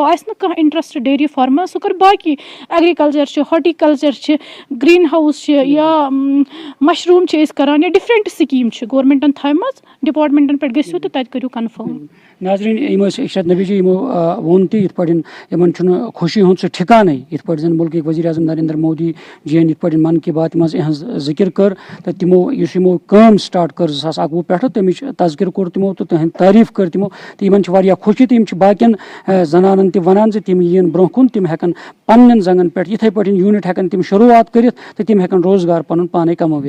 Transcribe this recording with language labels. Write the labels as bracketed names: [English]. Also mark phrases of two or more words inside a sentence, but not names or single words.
[Kashmiri] وۄنۍ آسہِ نہٕ کانٛہہ [English] interest dairy farms [Kashmiri] سُہ کَرِ باقٕے ایٚگرِکَلچَر چھِ ہاٹیٖکَلچَر چھِ [English] green house [Kashmiri] چھِ یا مَشروٗم چھِ أسۍ کَران یا [English] different scheme [Kashmiri] چھِ گورمٮ۪نٛٹَن تھایمَژ. ڈِپاٹمٮ۪نٛٹَن پٮ۪ٹھ گٔژھِو تہٕ تَتہِ کٔرِو کَنفٲرٕم. ناظریٖن یِم ٲسۍ اِرشاد نبی جی یِمو ووٚن تہِ یِتھ پٲٹھۍ یِمن چھُنہٕ خوشی ہُنٛد سُہ ٹھِکانٕے یِتھ پٲٹھۍ زَن مُلکٕکۍ ؤزیٖر اعظم نریندر مودی جِین یِتھ پٲٹھۍ من کی بات منٛز یِہٕنٛز ذِکِر کٔر تہٕ تِمو یُس یِمو کٲم سٹاٹ کٔر 2021 پٮ۪ٹھٕ تَمِچ تذکِر کوٚر تِمو تہٕ تٕہٕنٛدۍ تعریٖف کٔر تِمو تہٕ یِمن چھِ واریاہ خوشی تہٕ یِم چھِ باقین زنانن تہِ وَنان زِ تِم یِن برونٛہہ کُن تِم ہٮ۪کن پننٮ۪ن زنٛگن پٮ۪ٹھ یِتھٕے پٲٹھۍ یوٗنِٹ ہٮ۪کن تِم شروٗعات کٔرِتھ تہٕ تِم ہٮ۪کن روزگار پَنُن پانے کمٲوِتھ.